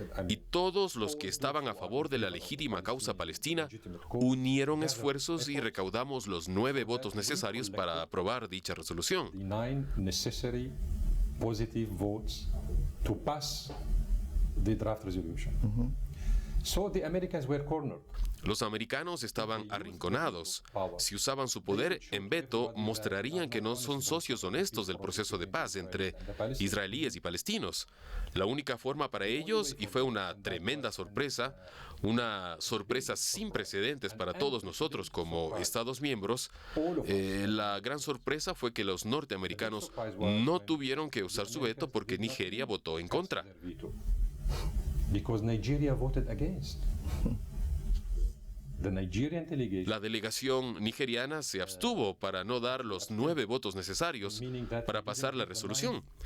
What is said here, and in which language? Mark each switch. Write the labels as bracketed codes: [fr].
[es] Y todos los que estaban a favor de la legítima causa palestina unieron esfuerzos y recaudamos los 9 votos necesarios para aprobar dicha resolución. [en] The 9 necessary positive votes to pass the draft resolution. So the Americans were cornered. [es] Los americanos estaban arrinconados. Si usaban su poder en veto, mostrarían que no son socios honestos del proceso de paz entre israelíes y palestinos. La única forma para ellos, y fue una tremenda sorpresa, una sorpresa sin precedentes para todos nosotros como Estados miembros, la gran sorpresa fue que los norteamericanos no tuvieron que usar su veto porque Nigeria votó en contra. [en] Because Nigeria voted against. [es] La delegación nigeriana se abstuvo para no dar los 9 votos necesarios para pasar la resolución.